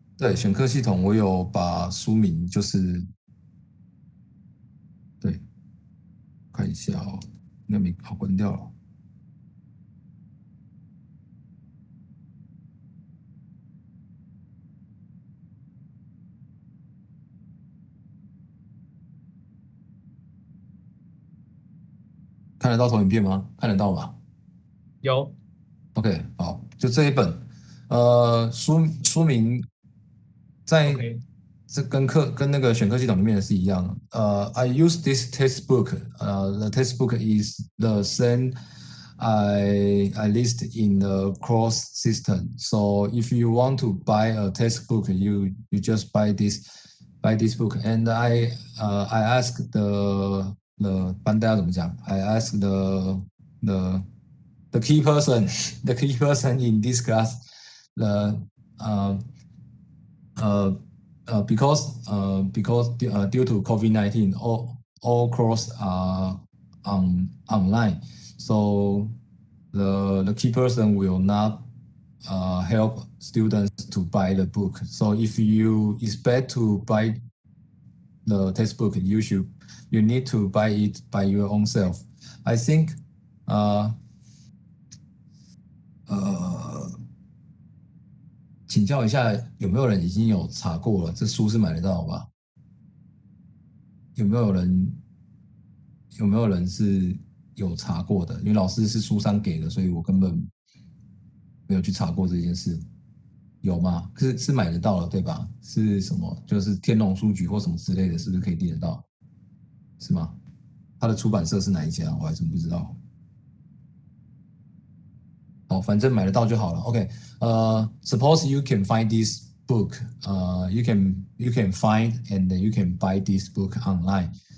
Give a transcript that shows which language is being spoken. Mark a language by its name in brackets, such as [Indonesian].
[Chinese] 对，选课系统我有把书名就是对，看一下哦，那没好关掉了，看得到投影片吗？看得到吧？有 OK，好，就这一本，书名在，OK，这跟那个选课系统里面的是一样的。 [English] I use this textbook. The textbook is the same I list in the cross system. So if you want to buy a textbook, you just buy this book. And I ask the [Chinese] 班代要怎么讲？ [English] I ask the the key person, the key person in this class, the uh, uh, because due to COVID-19, all courses are online, so the key person will not help students to buy the book. So if you expect to buy the textbook, you need to buy it by your own self. I think [Chinese] 呃呃请教一下，有没有人已经有查过了？这书是买得到吧？有没有人有没有人是有查过的？因为老师是书商给的，所以我根本没有去查过这件事。有吗？是买得到的，对吧？是什么？就是天龙书局或什么之类的，是不是可以订得到？是吗？它的出版社是哪一家？我还真不知道。好，反正买得到就好了。 [English] OK，suppose you can find this book. You can find and then you can buy this book online.